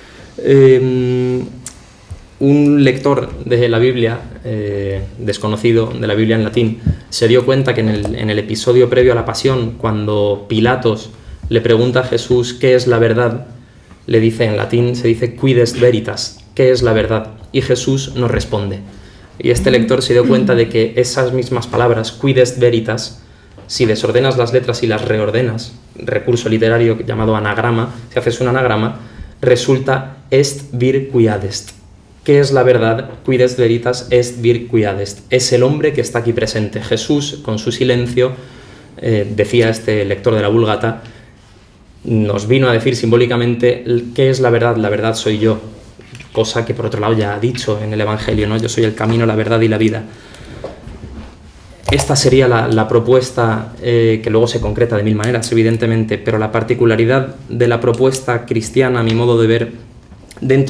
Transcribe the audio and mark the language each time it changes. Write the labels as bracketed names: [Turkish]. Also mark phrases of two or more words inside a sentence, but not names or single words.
[Spanish] Un lector de la Biblia, desconocido de la Biblia en latín, se dio cuenta que en el episodio previo a la pasión, cuando Pilatos le pregunta a Jesús qué es la verdad, le dice en latín, se dice [Latin] quid est veritas, [Spanish] ¿qué es la verdad? Y Jesús nos responde. Y este lector se dio cuenta de que esas mismas palabras, [Latin] quid est veritas, [Spanish] si desordenas las letras y las reordenas, recurso literario llamado anagrama, si haces un anagrama, resulta [Latin] est vir quiad est. [Spanish] ¿Qué es la verdad? [Latin] Quid est veritas est vir quiad est. [Spanish] Es el hombre que está aquí presente. Jesús, con su silencio, decía este lector de la Vulgata, nos vino a decir simbólicamente qué es la verdad. La verdad soy yo, cosa que por otro lado ya ha dicho en el Evangelio, ¿no? Yo soy el camino, la verdad y la vida. Esta sería la propuesta que luego se concreta de mil maneras, evidentemente, pero la particularidad de la propuesta cristiana, a mi modo de ver, dentro